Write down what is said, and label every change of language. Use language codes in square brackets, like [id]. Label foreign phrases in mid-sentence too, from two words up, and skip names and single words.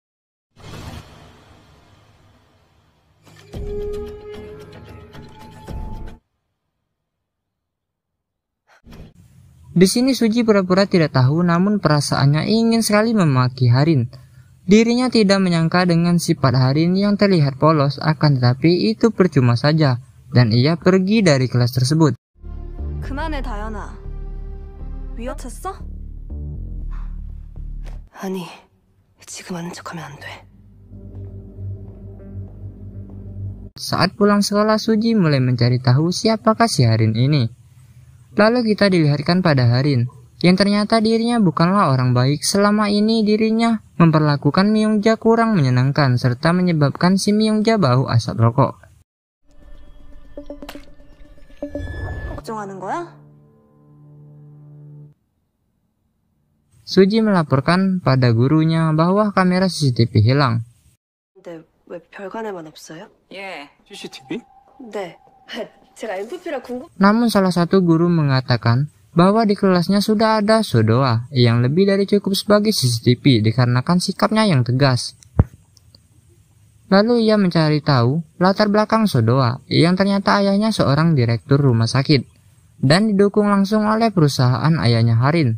[id] Di sini Suji pura-pura tidak tahu, namun perasaannya ingin sekali memaki Harin. Dirinya tidak menyangka dengan sifat Harin yang terlihat polos, akan tetapi itu percuma saja, dan ia pergi dari kelas tersebut. [ko] 그만해 다연아. 위협했어? 아니, 지금 하는 척하면 안 돼. [id] Saat pulang sekolah, Suji mulai mencari tahu siapakah si Harin ini. Lalu kita dilihatkan pada Harin, yang ternyata dirinya bukanlah orang baik. Selama ini dirinya memperlakukan Myungja kurang menyenangkan, serta menyebabkan si Myungja bau asap rokok. [ko] 걱정하는 거야? [id] Suji melaporkan pada gurunya bahwa kamera CCTV hilang. [ko] 근데 왜 별관에만 없어요? 예. CCTV? 네. 제가 MVP라 궁금. [id] Namun salah satu guru mengatakan bahwa di kelasnya sudah ada Sodoa yang lebih dari cukup sebagai CCTV dikarenakan sikapnya yang tegas. Lalu ia mencari tahu latar belakang Sodoa yang ternyata ayahnya seorang direktur rumah sakit dan didukung langsung oleh perusahaan ayahnya Harin.